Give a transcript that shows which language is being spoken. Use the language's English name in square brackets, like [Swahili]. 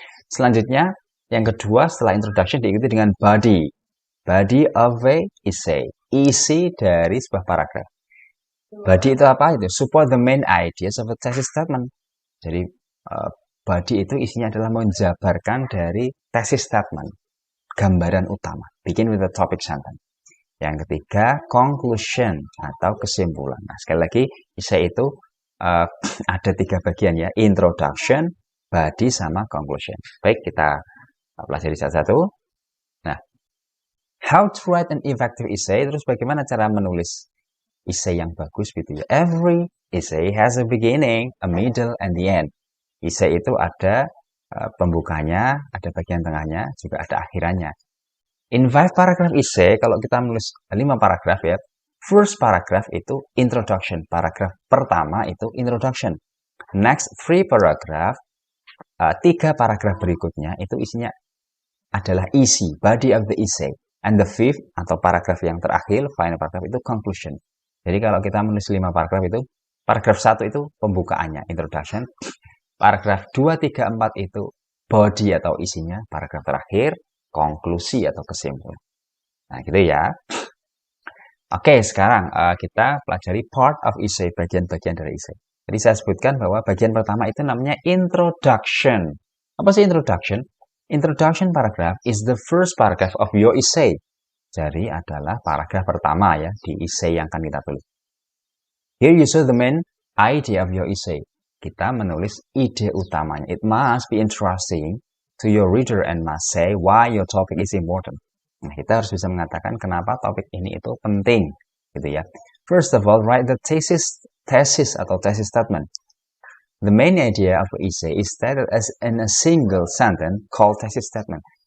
[Indonesian] Selanjutnya, yang kedua setelah introduction diikuti dengan body. [English] Body of a essay, [Indonesian] isi dari sebuah paragraf. Body itu apa? Itu [English] support the main ideas of a thesis statement. [Indonesian] Jadi body itu isinya adalah menjabarkan dari thesis statement, gambaran utama. [English] Begin with the topic sentence. [Indonesian] Yang ketiga, conclusion atau kesimpulan. Nah, sekali lagi, essay itu ada 3 bagian ya, introduction, body, sama conclusion. Baik, kita pelajari satu-satu. Nah, [English] how to write an effective essay, [Indonesian] terus bagaimana cara menulis essay yang bagus gitu ya. [English] Every essay has a beginning, a middle, and the end. [Indonesian] Essay itu ada pembukanya, ada bagian tengahnya, juga ada akhirannya. [English] In 5 paragraph essay, [Indonesian] kalau kita menulis 5 paragraf ya, [English] first paragraph [Indonesian] itu introduction. Paragraf pertama itu introduction. [English] Next 3 paragraph, [Indonesian] 3 paragraf berikutnya itu isinya adalah isi, [English] body of the essay. And the 5th [Indonesian] atau paragraf yang terakhir, [English] final paragraph [Indonesian] itu conclusion. Jadi kalau kita menulis 5 paragraf itu, paragraf 1 itu pembukaannya, introduction. Paragraf 2, 3, 4 itu body atau isinya. Paragraf terakhir, konklusi atau kesimpulan. Nah, gitu ya. Oke, sekarang kita pelajari [English] part of essay, [Indonesian] bagian-bagian dari essay. Jadi saya sebutkan bahwa bagian pertama itu namanya introduction. Apa sih introduction? [English] Introduction paragraph is the first paragraph of your essay. [Indonesian] Jadi adalah paragraf pertama ya di essay yang akan kita tulis. [English] Here you show the main idea of your essay. [Indonesian] Kita menulis ide utamanya. [English] It must be interesting to your reader and must say why your topic is important. [Indonesian] Nah, kita harus bisa mengatakan kenapa topik ini itu penting, gitu ya. [English] First of all, write the thesis atau thesis statement. The main idea of the essay is stated as in a single sentence called thesis statement.